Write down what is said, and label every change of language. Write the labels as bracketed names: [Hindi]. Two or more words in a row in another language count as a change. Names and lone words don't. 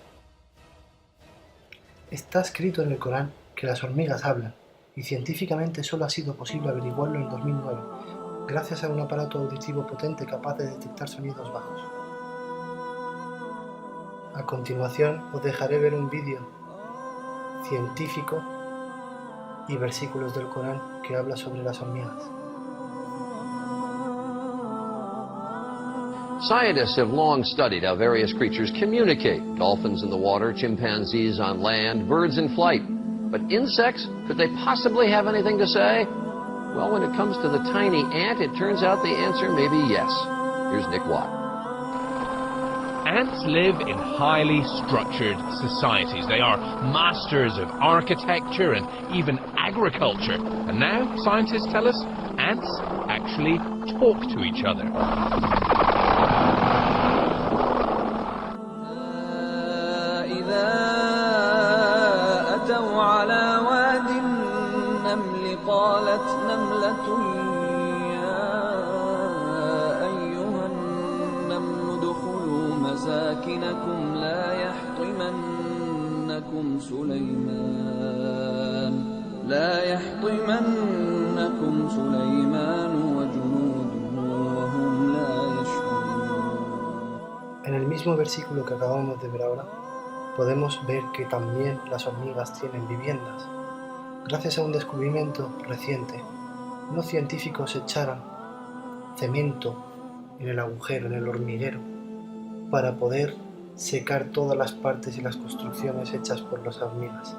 [Spanish] Está escrito en el Corán que las hormigas hablan, y científicamente solo ha sido posible averiguarlo en 2009, gracias a un aparato auditivo potente capaz de detectar sonidos bajos. A continuación os dejaré ver un vídeo científico y versículos del Corán que habla sobre las hormigas. [English] Scientists have long studied how various creatures communicate. Dolphins in the water, chimpanzees on land, birds in flight. But insects, could they possibly have anything to say? Well, when it comes to the tiny ant, it turns out the answer may be yes. Here's Nick Watt. Ants live in highly structured societies. They are masters of architecture and even agriculture. And now, scientists tell us, ants actually talk to each other. [Arabic] قالت نملة يا أيها النمل ادخلوا مساكنكم لا يحطمنكم سليمان وجنوده وهم لا يشعرون. [Spanish] En el mismo versículo que acabamos de ver ahora, podemos ver que también las hormigas tienen viviendas. Gracias a un descubrimiento reciente, unos científicos echaron cemento en el agujero, en el hormiguero, para poder secar todas las partes y las construcciones hechas por las hormigas.